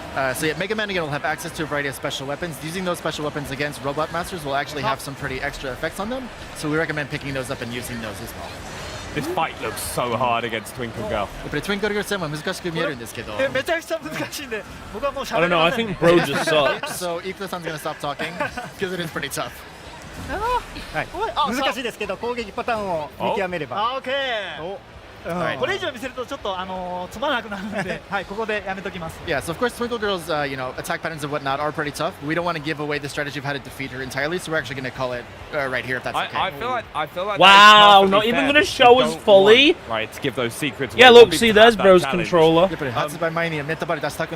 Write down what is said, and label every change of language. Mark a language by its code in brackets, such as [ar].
[en] So yeah, Mega Man again will have access to a variety of special weapons. Using those special weapons against Robot Masters will actually have some pretty extra effects on them. So we recommend picking those up and using those as well. This fight looks so hard against Twinkle Girl. [ja] やっぱり Twinkle Girl 戦は難しく見えるんですけど。めちゃくちゃ難しいんで、僕はもう [en] I don't know, I think Bro just sucks. So Ikuta-san's gonna stop talking because it is pretty tough. [ja] はい、難しいですけど攻撃パターンを見極めれば。オッケー。これ以上見せるとちょっとつまらなくなるので、はい、ここでやめときます。 [en] Yeah, so of course Twinkle Girl's attack patterns and whatnot are pretty tough. We don't want to give away the strategy of how to defeat her entirely, so we're actually going to call it right here if that's okay. I feel like wow, not even going to show us fully. Right, to give those secrets. Yeah, look, see, there's Bro's controller. He was